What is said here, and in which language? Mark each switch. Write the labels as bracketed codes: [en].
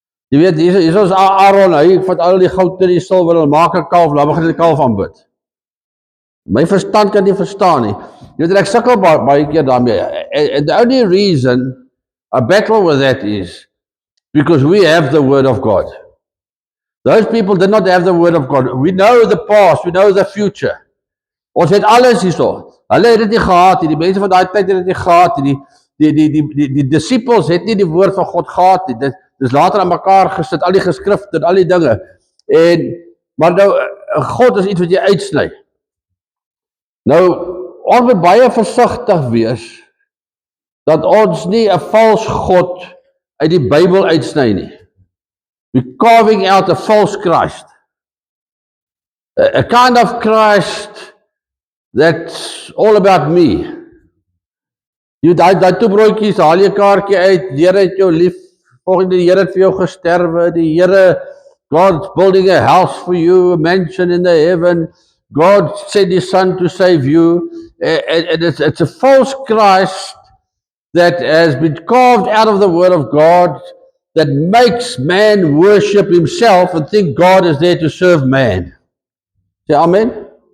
[af] Jy weet, hier is ons Aaron, hy vat al die goud en die silwer, en maak 'n kalf, laat begin die kalf aanbid. My verstand kan nie verstaan nie. Jy weet, ek sukkel baie keer daarmee. [en] And the only reason I battle with that is because we have the word of God. Those people did not have the word of God. We know the past, we know the future. [af] Ons het alles hierso. Hulle het dit nie gehad nie. Die mense van daai tyd het dit nie gehad nie. Die disciples het nie die woord van God gehad nie. Dit is later aan mekaar gesit, al die geskrifte en al die dinge. Maar nou, God is iets wat jy uitsny. Nou, ons moet baie versigtig wees, dat ons nie 'n vals God uit die Bybel uitsny nie. [en] We're carving out a false Christ. A kind of Christ that's all about me. [af] Jy daai twee broodjies, haal jy kaartjie uit, die Here het jou lief, volgens die Here het vir jou gesterwe, die Here, [en] God's building a house for you, a mansion in the heaven, God sent His Son to save you, and it's a false Christ that has been carved out of the Word of God, that makes man worship himself and think God is there to serve man. Say amen?